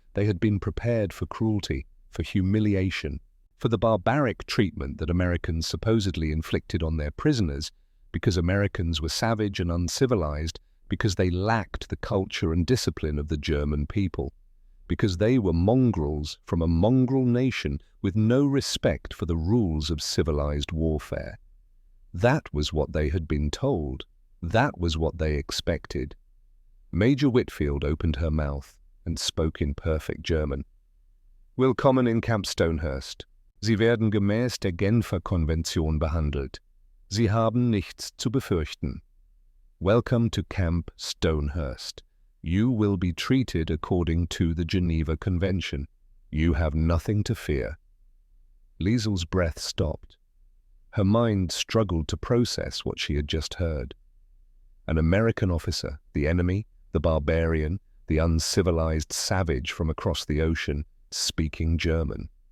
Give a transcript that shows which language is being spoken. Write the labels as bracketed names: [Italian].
[English] They had been prepared for cruelty, for humiliation, for the barbaric treatment that Americans supposedly inflicted on their prisoners, because Americans were savage and uncivilized, because they lacked the culture and discipline of the German people, because they were mongrels from a mongrel nation with no respect for the rules of civilized warfare. That was what they had been told. That was what they expected. Major Whitfield opened her mouth and spoke in perfect German. [German] Willkommen in Camp Stonehurst. Sie werden gemäß der Genfer Konvention behandelt. Sie haben nichts zu befürchten. [English] Welcome to Camp Stonehurst. You will be treated according to the Geneva Convention. You have nothing to fear. Liesel's breath stopped. Her mind struggled to process what she had just heard. An American officer, the enemy, the barbarian, the uncivilized savage from across the ocean, speaking German.